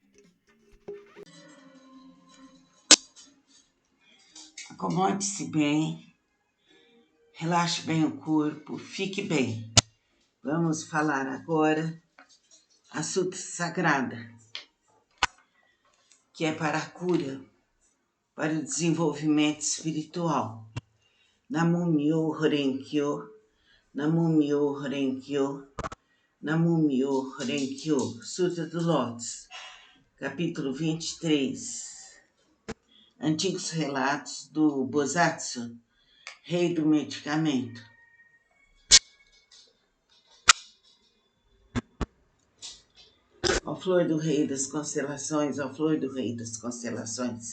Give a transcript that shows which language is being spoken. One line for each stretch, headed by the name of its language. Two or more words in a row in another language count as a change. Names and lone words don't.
Portuguese: Acomode-se bem, relaxe bem o corpo, fique bem. Vamos falar agora a Sutra Sagrada, que é para a cura, para o desenvolvimento espiritual.
Japanese: Namo Myo Horenkyo, Namo Myo Horenkyo, Namo Myo Horenkyo,
Portuguese: Sutra do Lótus, capítulo 23. Antigos relatos do Bosatsu, rei do medicamento. Ó flor do rei das constelações, ó flor do rei das constelações.